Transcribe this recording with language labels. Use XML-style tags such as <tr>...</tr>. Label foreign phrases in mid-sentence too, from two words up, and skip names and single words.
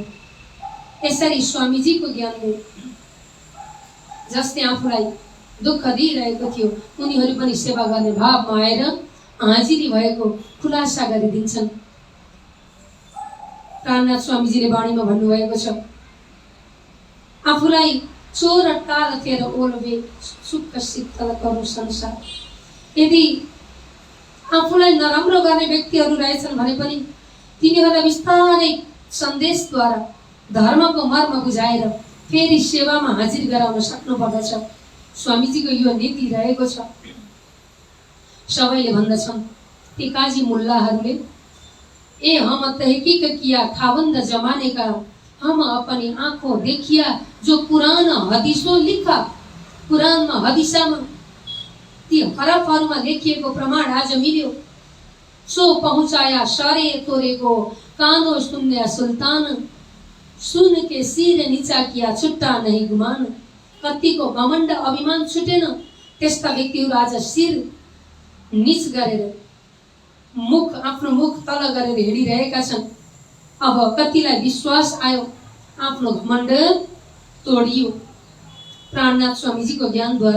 <ne>यसरी स्वामीजीको ज्ञानले जसले आफूलाई दुःख दिइरहेको थियो उनीहरू पनि सेवा गर्ने भावमा आएर हाजिरी भएको खुलासा गरिदिन्छन्। प्राणनाथ स्वामीजीले वाणीमा भन्नुभएको छ, आफूलाई</ne> <hi>चोर टाल तेर ओलवे सुख शीतल करो संसार।</hi> <ne>यदि आफूलाई नराम्रो गर्ने व्यक्तिहरू रहेछन् भने पनि तिनीहरूलाई बिस्तारै सन्देशद्वारा धर्मको मर्म बुझाएर फेरि सेवामा हाजिर गराउन सक्नुपर्दछ। स्वामीजीको यो नीति रहेको छ। सबैले भन्दछन् ती काजी मुल्लाहरूले,</ne> <hi>ए हम तहकीक किया खावंद जमाने का, हम अपनी आंखों देखिया जो कुरान हदीसों लिखा।</hi> <ne>कुरानमा हदीसामा ती हरफहरूमा लेखिएको प्रमाण आज मिल्यो।</ne> <hi>सो पहुँचाया सारे तोरे को कानो सुन्या सुल्तान, सुन के सिर नीचा किया छुट्टा नहीं गुमान।</hi> <ne>कतिको घमण्ड अभिमान छुटेन, त्यस्ता व्यक्तिहरू आज शिर नीच गरेर मुख आफ्नो मुख तल गरेर हिँडिरहेका छन्। अब कतिलाई विश्वास आयो, आफ्नो घमण्ड तोडियो प्राणनाथ स्वामीजीको ज्ञानद्वारा।</ne>